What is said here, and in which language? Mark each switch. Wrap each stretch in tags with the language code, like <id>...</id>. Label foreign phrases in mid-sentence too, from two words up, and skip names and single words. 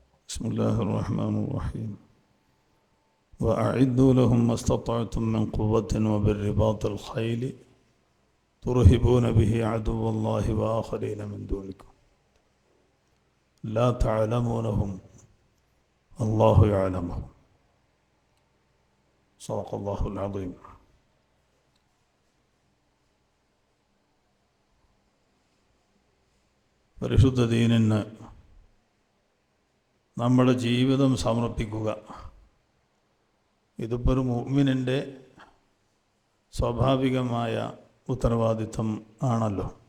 <ar>بسم الله الرحمن الرحيم وأعدوا لهم ما استطعتم من قوة وبالرباط الخيل ترهبون به عدو الله وآخرين من دونكم لا تعلمونهم الله يعلمهم صدق الله العظيم.</ar> <ml>പരിശുദ്ധ ദീനിന് നമ്മുടെ ജീവിതം സമർപ്പിക്കുക, ഇതിപ്പോൾ ഒരു മുഅ്മിനിൻ്റെ സ്വാഭാവികമായ ഉത്തരവാദിത്വം ആണല്ലോ.</ml>